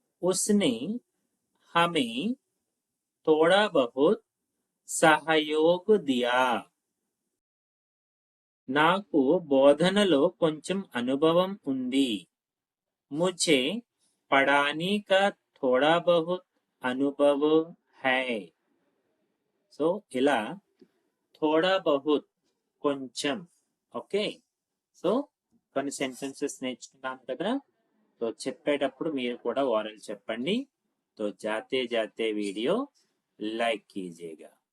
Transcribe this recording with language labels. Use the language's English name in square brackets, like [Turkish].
[Hindi] उसने हमें थोड़ा बहुत सहयोग दिया. [Telugu] నాకు బోధనలో కొంచెం అనుభవం ఉంది. [Hindi] मुझे पढ़ाने का थोड़ा बहुत अनुभव है. [Telugu] సో ఇలా [Hindi] थोड़ा बहुत [Telugu] కొంచెం. ఓకే, సో కొన్ని సెంటెన్సెస్ నేర్చుకున్నాం కదా. [Hindi] तो [Telugu] చెప్పేటప్పుడు మీరు కూడా ఓరల్ చెప్పండి. [Hindi] तो जाते जाते वीडियो लाइक कीजिएगा.